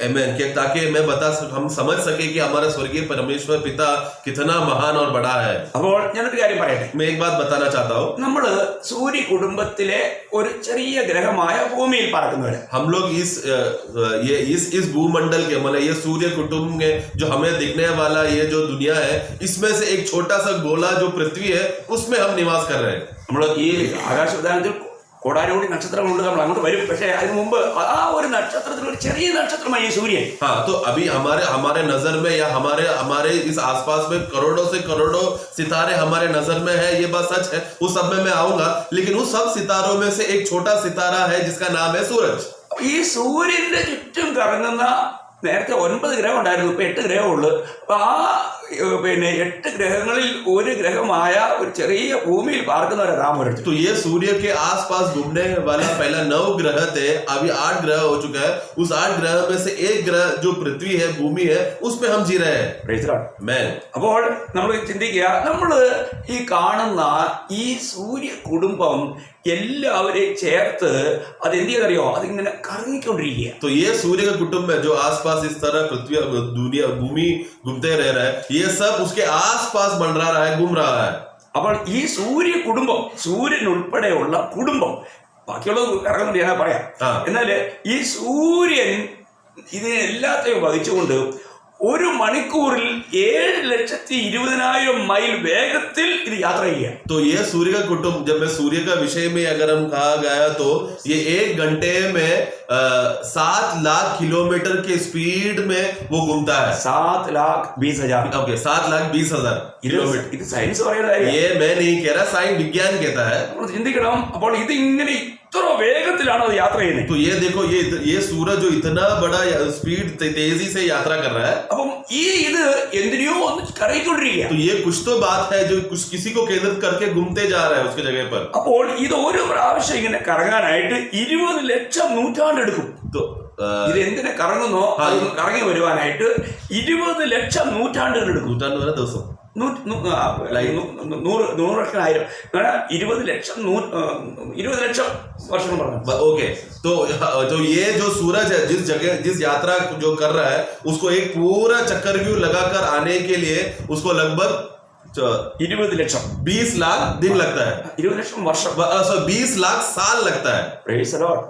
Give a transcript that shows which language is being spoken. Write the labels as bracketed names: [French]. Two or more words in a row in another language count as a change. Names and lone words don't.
[English] Amen. [Hindi] ताकि मैं हम समझ सके कि हमारा स्वर्गीय परमेश्वर पिता कितना महान और बड़ा है. [Malayalam] അപ്പോൾ ഞാനൊരു കാര്യം പറയട്ടെ. [Hindi] मैं एक बात बताना चाहता हूँ. [Malayalam] നമ്മള് സൂര്യ കുടുംബത്തിലെ ഒരു ചെറിയ ഗ്രഹമായ ഭൂമിയിൽ പറക്കുന്നവര്. [Hindi] हम लोग इस भूमंडल के मतलब ये सूर्य कुटुंब में जो हमें दिखने वाला ये जो दुनिया है, इसमें से एक छोटा सा गोला जो पृथ्वी है उसमें हम निवास कर रहे हैं. [Malayalam] നമ്മൾ ഈ ആകാശവിധാനത്തിൽ കോടാനുകോടി നക്ഷത്രങ്ങളുണ്ട്, നമ്മൾ അങ്ങോട്ട് വരും. പക്ഷേ അതിന് മുമ്പ് ആ ഒരു നക്ഷത്രത്തിൽ ഒരു ചെറിയ നക്ഷത്രമായി ഈ സൂര്യൻ. [Hindi] हाँ, तो अभी हमारे नजर में या हमारे इस आसपास में करोड़ों से करोड़ों सितारे हमारे नजर में है, ये बात सच है. उस सब में मैं आऊंगा, लेकिन उस सब सितारों में से एक छोटा सितारा है जिसका नाम है सूरज. [Malayalam] ഈ സൂര്യന്റെ ചുറ്റും കറങ്ങുന്ന നേരത്തെ 9 ഗ്രഹം ഉണ്ടായിരുന്നു, ഇപ്പൊ 8 ഗ്രഹമുള്ളൂ. അപ്പൊ ആ പിന്നെ 8 ഗ്രഹങ്ങളിൽ ഒരു ഗ്രഹമായ ഒരു ചെറിയ ഭൂമിയിൽ പാർക്കുന്നവരാണ് നാം ഓരോരുത്തർ. [Hindi] तो ये सूर्य के आसपास घूमने वाला पहला 9 ग्रह थे, अभी 8 ग्रह हो चुका है. उस 8 ग्रह में से एक ग्रह जो पृथ्वी है, भूमि है, उसमें हम जी रहे हैं. मैं [Malayalam] അപ്പോൾ നമ്മൾ ചിന്തിക്കുക, നമ്മള് ഈ കാണുന്ന ഈ സൂര്യ കുടുംബം എല്ലാവരെയും ചേർത്ത് അത് എന്ത് ചെയ്തറിയോ, അതിങ്ങനെ കറങ്ങിക്കൊണ്ടിരിക്കുക. [Hindi] तो ये सूर्य का कुटुंब है जो आसपास इस तरह पृथ्वी दुनिया भूमि घूमते रह रहा है, ये सब उसके आसपास मंडरा रहा है, घूम रहा है. [Malayalam] അപ്പോൾ ഈ സൂര്യ കുടുംബം, സൂര്യൻ ഉൾപ്പെടെയുള്ള കുടുംബം, ബാക്കിയുള്ളത് കറങ്ങുന്നുണ്ട് ഞാൻ പറയാം. എന്നാൽ ഈ സൂര്യൻ ഇതിനെ എല്ലാത്തെയും വഹിച്ചുകൊണ്ട് ഒരു മണിക്കൂറിൽ 7,20,000 മൈൽ വേഗത്തിൽ ഇത് യാത്ര ചെയ്യുക. [Hindi] तो ये सूर्य का कुटुंब, जब मैं सूर्य का विषय में अगर हम कहा गया तो ये 1 घंटे में 7 लाख किलोमीटर के स्पीड में वो घूमता है. 7,20,000. ओके, 7,20,000 किलोमीटर. [Malayalam] ഇത് സയൻസ് പറയുന്ന കാര്യം, [Hindi] ये मैं नहीं कह रहा, साइंस विज्ञान कहता है. [Malayalam] നമ്മൾ ചിന്തിക്കണം. അപ്പോൾ ഇതിങ്ങനെ ഇത്ര വേഗത്തിലാണ് അത് യാത്ര ചെയ്യുന്നത്. [Hindi] तो ये देखो, ये सूरज जो इतना बड़ा स्पीड तेजी से यात्रा कर रहा है, [Malayalam] അപ്പം ഇത് എന്തിനെയോ ഒന്ന് കറങ്ങിക്കൊണ്ടിരിക്കുക. [Hindi] तो ये कुछ तो बात है जो कुछ किसी को केंद्रित करके घूमते जा रहा है उसके जगह पर. [Malayalam] അപ്പോൾ ഇത് ഒരു പ്രാവശ്യം ഇങ്ങനെ കറങ്ങാനായിട്ട് 20 ലക്ഷം നൂറ്റാണ്ടെടുക്കും. [Hindi] तो [Malayalam] ഇത് എന്തിനെ കറങ്ങുന്നോ അത് കറങ്ങി വരുവാനായിട്ട് 20 ലക്ഷം നൂറ്റാണ്ടുകൾ എടുക്കും. नूറ്റാണ്ട് वाला 200 നൂറുകണക്കിനായിരം 20 ലക്ഷം 20 ലക്ഷം വർഷം പറഞ്ഞു. [Hindi] ओके, तो ये जो सूरज है जिस यात्रा जो कर रहा है उसको एक पूरा चक्रव्यूह लगाकर आने के लिए उसको लगभग [Malayalam] 20 ലക്ഷം [Hindi] 20 लाख दिन लगता है. [Malayalam] 20 ലക്ഷം വർഷം [Hindi] 20 लाख साल लगता है. [English] Praise the Lord.